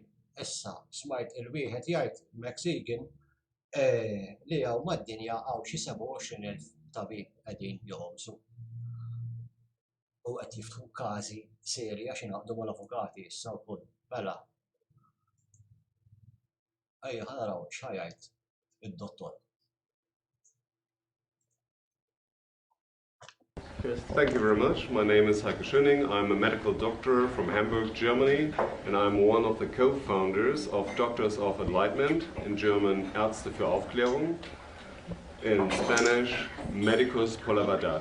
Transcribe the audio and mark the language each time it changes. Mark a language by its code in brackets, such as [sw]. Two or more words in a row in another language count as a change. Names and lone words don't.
[mt] Issa smajt il-wieħed jgħid Mexican li hawn mad-dinja hawn xi 27,000 tabib qegħdin joħobsu. U qed jiftħu każi serji għax ingħaqdu mal-avukati issa wkoll. Mela. Ejja ħanaraw x'ħajjgħid id-dottor. [en] Yes, thank you very much. My name is Heike Schöning. I'm a medical doctor from Hamburg, Germany, and I'm one of the co-founders of Doctors of Enlightenment, in German Ärzte für Aufklärung, in Spanish Médicos por la Verdad.